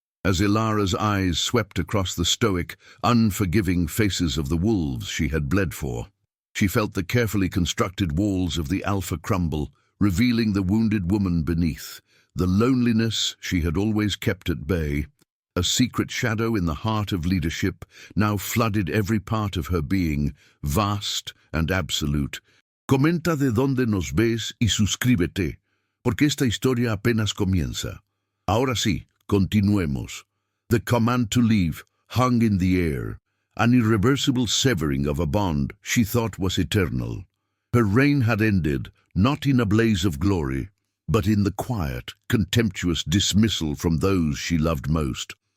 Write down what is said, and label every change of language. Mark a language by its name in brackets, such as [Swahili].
[English] As Ilara's eyes swept across the stoic, unforgiving faces of the wolves she had bled for, she felt the carefully constructed walls of the Alpha crumble, revealing the wounded woman beneath, the loneliness she had always kept at bay. A secret shadow in the heart of leadership now flooded every part of her being, vast and absolute. [Spanish] Comenta de dónde nos ves y suscríbete, porque esta historia apenas comienza. Ahora sí, continuemos. [English] The command to leave hung in the air, an irreversible severing of a bond she thought was eternal. Her reign had ended, not in a blaze of glory, but in the quiet, contemptuous dismissal from those she loved most.